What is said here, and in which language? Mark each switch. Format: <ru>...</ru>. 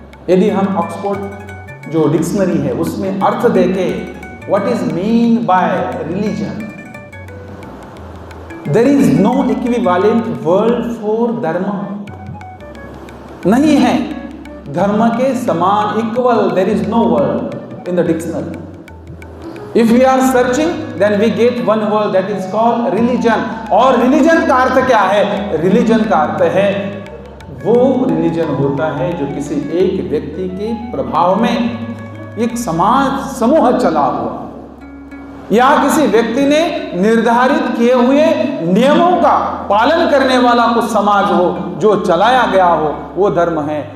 <hi>यदि हम ऑक्सफोर्ड जो डिक्शनरी है उसमें अर्थ देखें</hi> <en>What is mean by religion, there is no equivalent word for dharma.</en> <hi>नहीं है धर्म के समान equal,</hi> <en>There is no word in the dictionary. If we are searching, then we get one word that is called religion.</en> <hi>और religion का अर्थ क्या है? Religion का अर्थ है वो religion होता है जो किसी एक व्यक्ति के प्रभाव में एक समाज समूह चला हुआ या किसी व्यक्ति ने निर्धारित किए हुए नियमों का पालन करने वाला कुछ समाज हो जो चलाया गया हो, वो धर्म है।</hi>